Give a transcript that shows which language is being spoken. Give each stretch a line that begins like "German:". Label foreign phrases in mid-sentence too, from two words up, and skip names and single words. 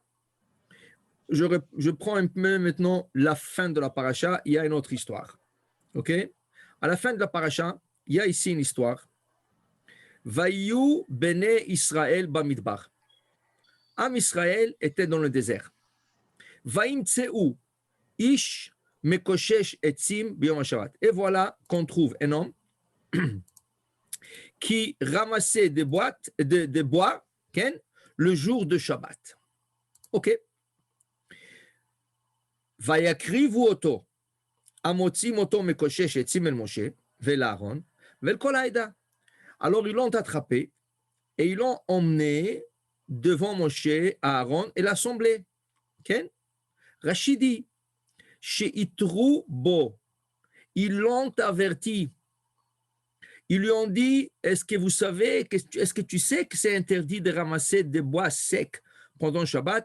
French: Je prends un peu maintenant la fin de la paracha. Il y a une autre histoire. OK? À la fin de la paracha, il y a ici une histoire.
Hebrew: ויהיו בני ישראל במדבר.
French: Am Israël était dans le désert.
Hebrew: וימצאו איש מקושש עצים ביום שבת.
French: Et voilà qu'on trouve un homme qui ramassait des bois le jour de Shabbat. OK.
Hebrew: ויקריבו אותו המוצאים אותו מקושש עצים אל משה ואל אהרן ואל כל העדה.
French: Alors ils l'ont attrapé et ils l'ont emmené devant Moshe, Aaron et l'assemblée. Okay? Rachidi,
Hebrew: שהתרו בו,
French: ils l'ont averti. Ils lui ont dit, est-ce que vous savez, est-ce que tu sais que c'est interdit de ramasser des bois secs pendant Shabbat?